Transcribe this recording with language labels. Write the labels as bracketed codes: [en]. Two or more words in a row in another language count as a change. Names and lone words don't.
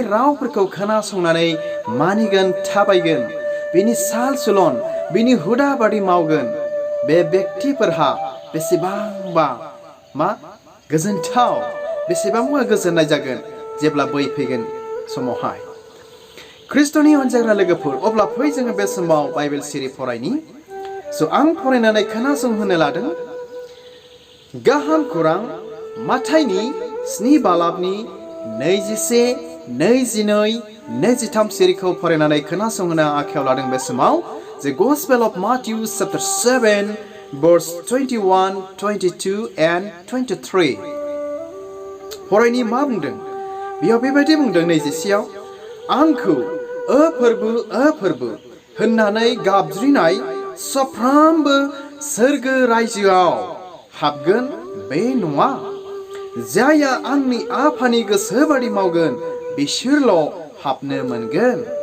[brx] रावफोरखौ खोनासंनानै मानिगोन थाबायगोन बिनि साल सुलन बिनि हुदा बादि मावगोन बे व्यक्तिफोरहा बेसेबांबा मा गोजोनथाव बेसेबांबा गोजोननाय जागोन जेब्ला बै फैगोन समावहाय ख्रिस्ट'नि अनजाग्रा लोगोफोर अब्ला फै जोङो बे समाव बाइबेल सिरि फरायनि आं फरायनानै खोनासंहोनो लादों गाहाम खौरां माथाइनि 7 बालाबनि 21, 22, 23 सिरिखौ फरायनानै खोनासंहोनो आखायाव लादों बे समाव [en] The Gospel of Matthew chapter 7 verse 21, 22 and 23 [brx] फरायनि मा बुंदों बेयाव बेबायदि बुंदों 21 आंखौ फोरबो होननानै गाबज्रिनाय साफ्रोमबो सोरगो रायजोआव हाबगोन बे नङा जायहा आंनि आफानि गोसो बादि मावगोन बिसोरल' हाबनो मोनगोन।